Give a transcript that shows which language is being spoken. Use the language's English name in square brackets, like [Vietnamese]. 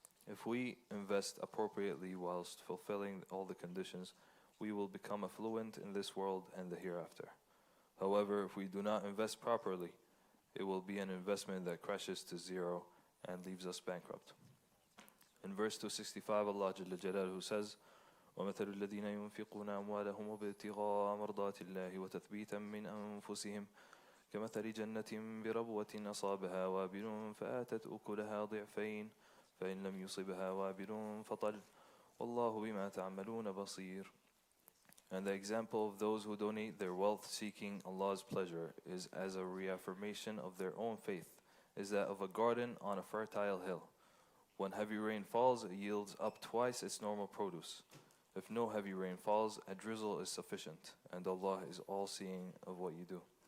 [English] If we invest appropriately whilst fulfilling all the conditions, we will become affluent in this world and the hereafter. However, if we do not invest properly, it will be an investment that crashes to zero and leaves us bankrupt. In verse 265, Allah Jalla Jalaluhu says, [Arabic] وَمَثَلُ الَّذِينَ يُنْفِقُونَ أَمْوَالَهُمْ ابْتِغَاءَ مَرْضَاتِ اللَّهِ وَتَثْبِيتًا مِنْ أَنفُسِهِمْ كَمَثَلِ جَنَّةٍ بِرَبْوَةٍ أَصَابَهَا وَابِلٌ فَآتَتْ أُكُلَهَا ضِعْفَيْنِ فَإِنْ لَمْ يُصِبْهَا وَابِلٌ فَطَلٌّ وَاللَّهُ بِمَا تَعْمَلُونَ بَصِيرٌ. [English] And the example of those who donate their wealth seeking Allah's pleasure is as a reaffirmation of their own faith, is that of a garden on a fertile hill. When heavy rain falls, it yields up twice its normal produce. If no heavy rain falls, a drizzle is sufficient, and Allah is all-seeing of what you do.